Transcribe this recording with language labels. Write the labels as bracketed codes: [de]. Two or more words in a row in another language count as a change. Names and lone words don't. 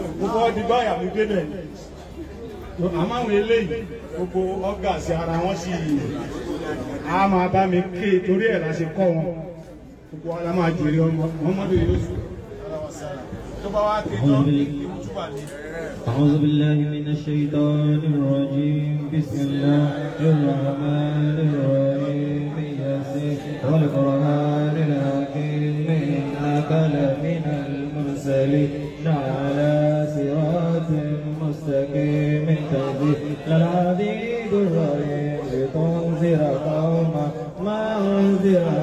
[yo] Mo fọwọ́ di báyà mú débẹ̀. Àmọ́ àwọn eléyìí gbogbo ọ́gà sí ara wọn sì á máa bá mi ké torí ẹ̀ la ṣe kọ́ wọn. Gbogbo ara máa jèrè ọmọdé yóò sùn. Tó bá wá ké tán, [ar] أعوذ بالله من الشيطان الرجيم بسم الله الرحمن الرحيم ياسين والقرآن الحكيم إنك لمن المرسلين على صراط مستقيم تنزيل العزيز الرحيم لتنذر قوما ما أنذر